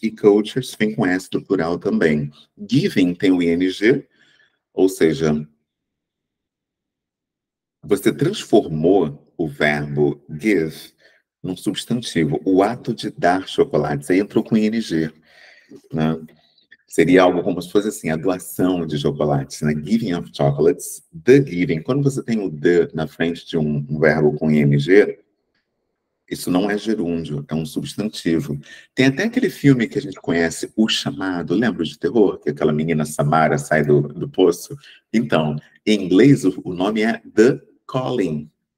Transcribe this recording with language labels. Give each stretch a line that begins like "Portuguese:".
Portuguese: E cultures vem com S do plural também. Giving tem o ING, ou seja, você transformou o verbo give num substantivo. O ato de dar chocolate, você entrou com ING, né? Seria algo como se fosse assim, a doação de chocolates, né?
English: Giving of chocolates, the giving.
Portuguese: Quando você tem o the na frente de um verbo com ing, isso não é gerúndio, é um substantivo. Tem até aquele filme que a gente conhece, O Chamado, lembra de terror? Que aquela menina Samara sai do poço? Então, em inglês, o nome é The Calling.